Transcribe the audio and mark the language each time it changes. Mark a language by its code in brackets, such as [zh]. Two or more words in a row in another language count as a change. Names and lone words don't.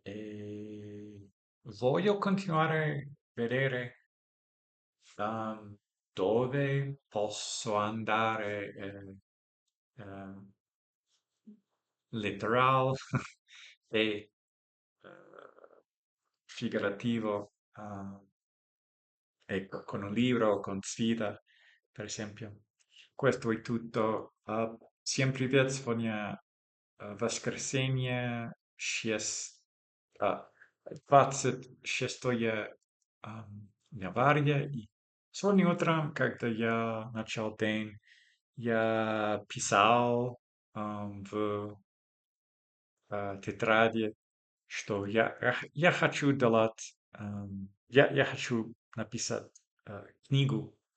[it] E voglio continuare a vedere um, dove posso andare, eh, letteral e figurativo, ecco, con un libro, con sfida, per esempio. Questo è tutto. [ru] Всем привет! Сегодня воскресенье, 26 января. И сегодня утром, когда я начал день, я писал в тетради, что я хочу делать, я хочу написать книгу,